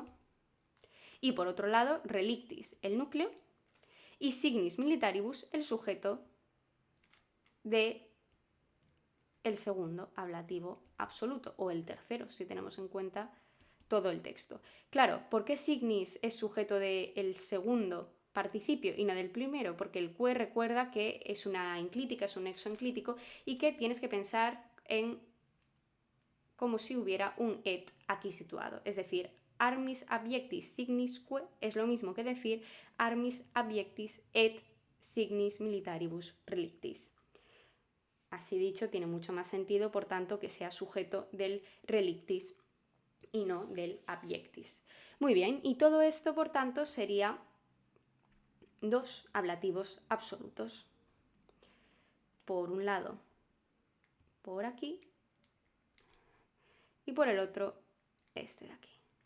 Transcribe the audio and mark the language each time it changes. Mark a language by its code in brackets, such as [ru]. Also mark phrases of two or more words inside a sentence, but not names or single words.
[es] Y por otro lado, relictis, el núcleo, y [la] signis militaribus, [es] el sujeto de el segundo ablativo absoluto, o el tercero, si tenemos en cuenta todo el texto. Claro, ¿por qué signis es sujeto del segundo participio y no del primero? Porque el que recuerda que es una enclítica, es un nexo enclítico, y que tienes que pensar en como si hubiera un et aquí situado. Es decir, [la] armis abiectis signisque [es] es lo mismo que decir [la] armis abiectis et signis militaribus relictis. [es] Así dicho, tiene mucho más sentido, por tanto, que sea sujeto del relictis y no del abiectis. Muy bien, y todo esto, por tanto, sería dos ablativos absolutos. Por un lado, por aquí, y por el otro, este de aquí.